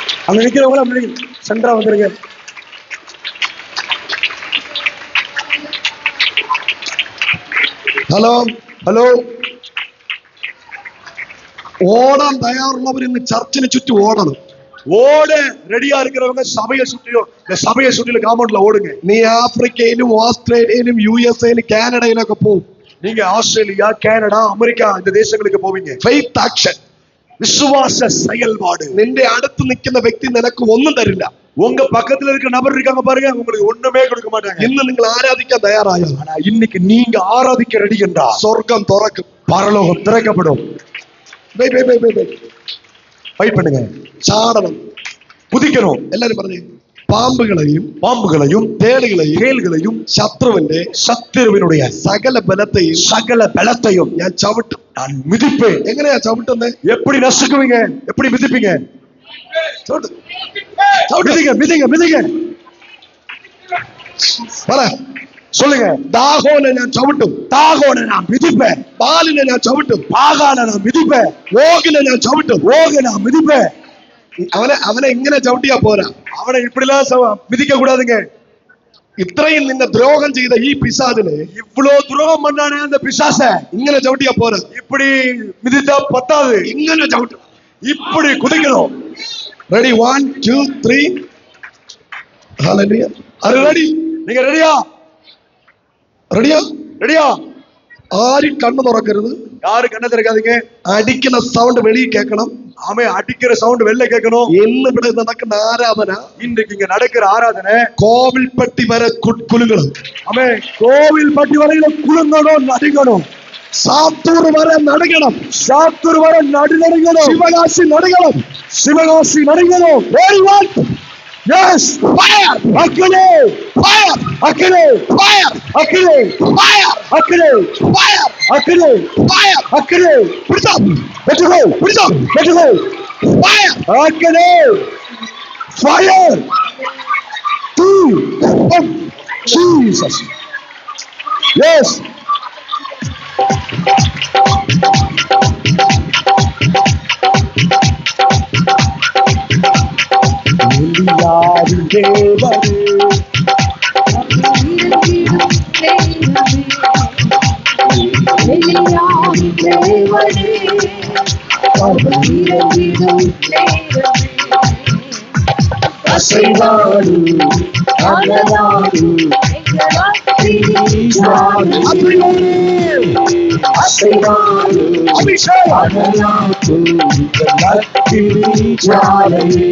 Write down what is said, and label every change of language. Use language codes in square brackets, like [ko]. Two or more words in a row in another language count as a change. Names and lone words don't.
[ta] அங்க நிக்கிறவங்கள சென்டரா வந்துருங்க. ഹലോ ഹലോ. [ml] ഓടാൻ തയ്യാറുള്ളവർ ഇന്ന് ചർച്ചിന് ചുറ്റും ഓടണം. [ta] ஓட ரெடியா இருக்கிறவங்க சபையை சுற்றியும் இந்த சபையை சுற்றில காம்பவுண்ட்ல ஓடுங்க. [ml] നീ ആഫ്രിക്കയിലും ഓസ്ട്രേലിയയിലും USA-ലും കാനഡയിലും ഒക്കെ പോകും. [ta] நீங்க ஆஸ்திரேலியா, கனடா, அமெரிக்கா இந்த தேசங்களுக்கு போவீங்க. [en] Faith action, [ta] விசுவாச செயல்பாடு. [ml] നിന്റെ അടുത്ത് നിൽക്കുന്ന വ്യക്തി നിനക്ക് ഒന്നും തരില്ല. [ta] உங்க பக்கத்துல இருக்கிற நபர் இருக்காங்க பாருங்க, உங்களுக்கு ஒண்ணுமே கொடுக்க மாட்டாங்க. [ml] ഇന്ന് നിങ്ങൾ ആരാധിക്കാൻ തയ്യാറായാൽ, [ta] ஆனா இன்னைக்கு நீங்க ஆராதிக்க ரெடி என்றா [ml] സ്വർഗം തുറക്കും, [ta] பரலோகம் திறக்கப்படும். வெயிட் பண்ணுங்க. [ml] ചാടണം, കുതിക്കണം. എല്ലാരും പറഞ്ഞു. പാമ്പുകളെയും തേളുകളെയും ശത്രുവിനുடைய സകല ബലത്തെയും ഞാൻ ചവിട്ടും, [ta] நான் மிதிப்பேன். [ml] എങ്ങനെയാ ചവിട്ടുന്നത്? [ta] எப்படி நசுக்குவீங்க? எப்படி மிதிப்பீங்க? மிதிங்க. சொல்லுங்க. [ml] ദാഗോനെ ഞാൻ ചവിട്ടും, [ta] தாகோனை நான் மிதிப்பேன். [ml] ബാലിനെ ഞാൻ ചവിട്ടും, [ta] பாகானை நான் மிதிப்பேன். [ml] ഓഗിനെ ഞാൻ ചവിട്ടും, [ta] ஓகை நான் மிதிப்பேன். [ml] അവനെ ഇങ്ങനെ ചവിട്ടിയാ പോരാ, [ta] அவனை இப்படிலாம் மிதிக்க கூடாதுங்க. [ml] ഇത്രയും നിന്നെ ദ്രോഹം ചെയ്ത ഈ പിശാചിനെ, [ta] இவ்வளவு துரோகம் பண்ணானே அந்த பிசாச, [ml] ഇങ്ങനെ ചവിട്ടിയാ പോരാ, [ta] இப்படி மிதித்தா பத்தாது, [ml] ഇങ്ങനെ ചവിട്ടും, [ta] இப்படி குதிக்கணும். [en] Ready 1 2 3. Hallelujah. [ta] அது ரெடி? நீங்க ரெடியா? ரெடியா? [ml] ആരും കണ്ണു തുറക്കരുത്, [ta] யாரு கண்ணை திறக்காதீங்க. [ml] അടിക്കുന്ന സൗണ്ട് വെളിയിൽ കേൾക്കണം. [ta] ஆமே, அடிக்கிற சவுண்ட் வெளில கேட்கணும். [ml] ഇന്ന് ഇവിടെ നടക്കുന്ന ആരാധന, [ta] இன்றைக்கு இங்க நடக்கிற ஆராதனை [ml] കോവിൽപ്പട്ടി വരെ കുലുങ്ങണം. [ta] ஆமே, கோவில்பட்டி வரையில குலுங்கணும், நடுங்கணும். [ml] സാത്തൂർ വരെ നടുങ്ങണം, [ta] சாத்தூர் வரை நடுங்கணும். [ml] ശിവകാശി നടുങ്ങണം, [ta] சிவகாசி நடுங்கணும். [en] Very well. Yes, Fire. [ta] அக்கினி, [en] Fire. [ta] அக்கினி, [en] Fire. [ta] அக்கினி, [en] Fire. [ta] அக்கினி, [en] Fire. [ta] அக்கினி, [en] Fire. [ta] அக்கினி. [ml] പിടിച്ചോ, [ta] வெட்டுகோ, வெட்டுகோ. [en] Fire. [ta] அக்கினி, [en] fire. 2 1 Jesus. Yes. [ta] எலியாவின் தேவனே, அசைவாடு அகலாடு அசைவாடு அபிஷேகம் அகலாடு ஜாலை.